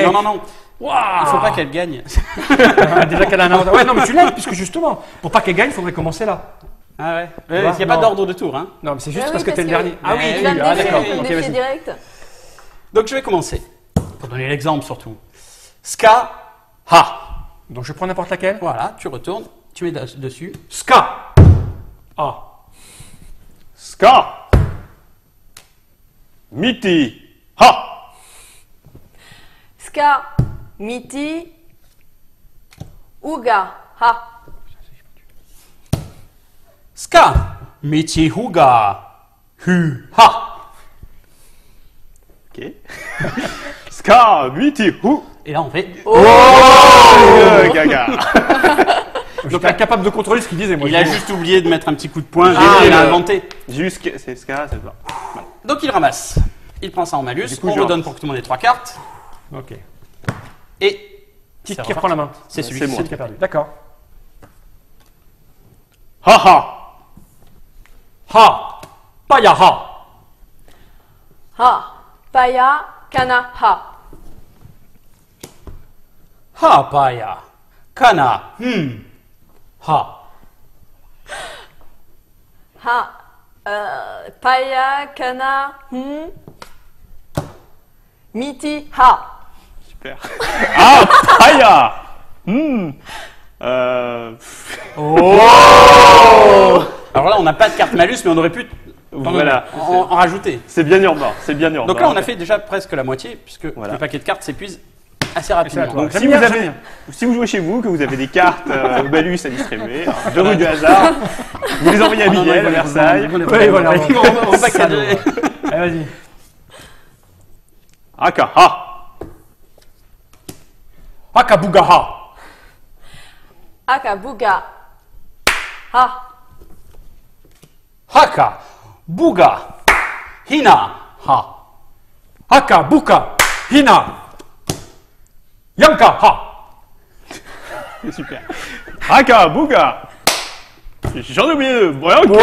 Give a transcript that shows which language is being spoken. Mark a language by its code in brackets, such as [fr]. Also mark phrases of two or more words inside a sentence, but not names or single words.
[fr] Non, non, non. Waouh. Il faut pas qu'elle gagne. Déjà qu'elle a un avantage. Ouais, non mais tu l'aides puisque justement, pour pas qu'elle gagne, il faudrait commencer là. Ah ouais. Tu Il vois, n'y a pas non. d'ordre de tour, hein. Non mais c'est juste Ah oui, parce que t'es le parce dernier. que- Ah oui, Mais Il va me ah, défier, d'accord. il peut me Ok, défier vas-y. direct. Donc je vais commencer. Pour donner l'exemple surtout. Ska, ha. Donc je prends n'importe laquelle. Voilà, tu retournes, tu mets dessus. Ska. Ah. Ska. Miti. Ha. Ska, miti, uga, ha. Ska, miti, huga, hu, ha. Ok. Ska. Miti. Hu. Et là, on fait. Gaga. Donc incapable de contrôler ce qu'il disait. Moi, Il a juste oublié de mettre un petit coup de poing. Ah, Il a le- inventé. Juste, c'est Ska, c'est ça. Donc il ramasse. Il prend ça en malus. Du coup, On je- redonne pour que tout le monde ait 3 cartes. Ok. Et. Qui c'est reprend la main? C'est celui C'est qui moi. Qui a perdu. D'accord. Ha ha. Ha. Paya ha. Ha. Paya, kana, ha. Ha, paya. Kana. Ha. Ha. Paya, kana, miti, ha. Super. Ah, Paya. Alors là, on n'a pas de carte malus, mais on aurait pu Voilà. en rajouter. C'est bien urbain. C'est bien urbain. Donc là, on a fait déjà presque la moitié, puisque Voilà. le paquet de cartes s'épuise assez rapidement. toi. Donc, J'aime si bien, vous, j'aime avez, bien. si vous jouez chez vous, que vous avez des cartes malus à distribuer, deux rues du hasard, vous les envoyez à Miguel, à Versailles. Oui, voilà. On va packager. Allez, vas-y. Aka, ha. Akabuga ha. Akabuga, ha. Haka, buga, hina, ha. Akabuka. Hina. Yanka ha. C'est super. Aka, Bouga. J'en ai oublié deux. Voilà,